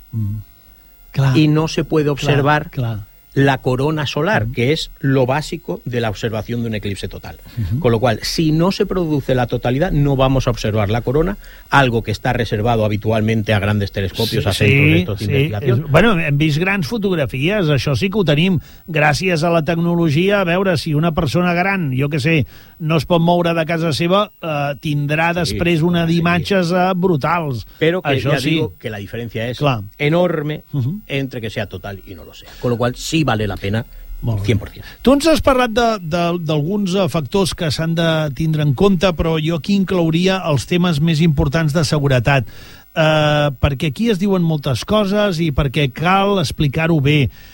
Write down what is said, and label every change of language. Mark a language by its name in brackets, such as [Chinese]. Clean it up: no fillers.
[Catalan] Mm. Clar, [Spanish] y no se puede observar [Catalan] clar. [Spanish] la corona solar, que es lo básico de la observación de un eclipse total. Con lo cual, si no se produce la totalidad, no vamos a observar la corona, algo que está reservado habitualmente a grandes telescopios, sí, a centros, sí, de estos, sí, investigacions. [Catalan] Bueno, hem vist grans fotografies, això sí que ho tenim, gràcies a la tecnologia, a veure si una persona gran, jo que sé, no es pot moure de casa seva, tindrà després, sí, una d'imatges, sí, brutals. Però que això ja sí, [Spanish] digo que [Catalan] la diferència és, clar, enorme, entre que sea total i no lo sea. [Spanish] Con lo cual, sí vale la pena, 100%. [Catalan] Tu ens has parlat d'alguns factors que s'han de tindre en compte, però jo aquí inclouria els temes més importants de seguretat. Perquè aquí es diuen moltes coses i perquè cal explicar-ho bé.